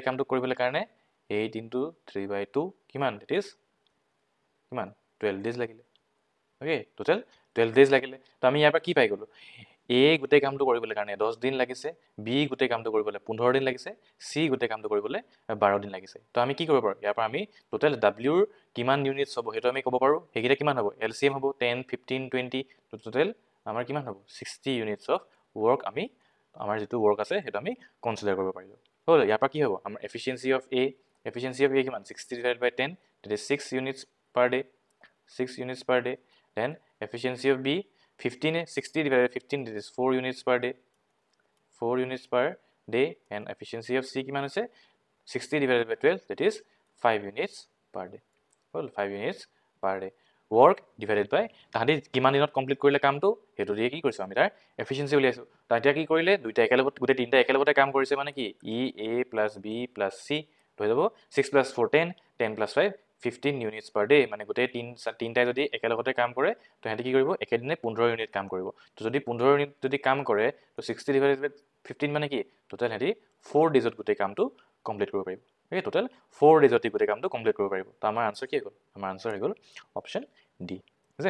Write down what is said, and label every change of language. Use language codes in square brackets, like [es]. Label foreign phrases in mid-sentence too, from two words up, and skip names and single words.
[as] কামটো কৰিবলৈ কাৰণে 8 * 3/2 কিমান [en] it is [as] কিমান 12 ডেজ লাগিলে ওকে টোটাল 12 ডেজ লাগিলে তো আমি ইয়াৰ পৰা কি পাই গলো এ গোটেই কামটো কৰিবলৈ কাৰণে 10 দিন লাগিছে বি গোটেই কামটো কৰিবলৈ 15 দিন লাগিছে সি গোটেই কামটো কৰিবলৈ 12 দিন লাগিছে তো আমি কি কৰিব পাৰো ইয়াৰ পৰা আমি টোটাল W ৰ কিমান ইউনিটস হ'ব হেতু আমি ক'ব পাৰো হেকিটা কিমান হ'ব LCM হ'ব 10 15 20 তো টোটাল আমাৰ কিমান হ'ব 60 [en] units of work [as] আমি আমাৰ যেটো ওয়ার্ক আছে হেতু আমি কনসিডাৰ কৰিব পাৰিলো হল ইয়াৰ পৰা কি হ'ব আমাৰ [en] efficiency of A [as] কিমান 60/10 [en] that is 6 units per day 6 units per day then efficiency of B 60/15 that is 4 units per day 4 units per day and efficiency of C [as] কিমান হৈছে [en] 60/12 that is 5 units per day হল 5 units per day work divided by [as] তাহাঁতি কিমান দিনত কমপ্লিট কৰিলে কামটো হেতু দিয়ে কি কৰিছো আমি তাৰ এফিচিয়েন্সি উলিয়াইছো তাতিয়া কি কৰিলে দুইটা একেলগত গোটেই তিনটা একেলগতে কাম কৰিছে মানে কি [en] A plus B plus C [as] হৈ যাব [en] 6 + 4 10 10 + 5 15 units per day [as] মানে গোটেই তিনটাই যদি একেলগতে কাম কৰে তো হেতি কি কৰিব একেদিনে 15 ইউনিট কাম কৰিব তো যদি 15 ইউনিট যদি কাম কৰে তো 60/15 মানে কি টোটাল হেতি 4 ডেজত গোটেই কামটো কমপ্লিট কৰিব পাৰিব ওকে টোটাল 4 ডেজত গোটেই কামটো কমপ্লিট কৰিব পাৰিব তো আমাৰ আনসাৰ কি হ'ল আমাৰ আনসাৰ হৈ গল অপশন ডি যে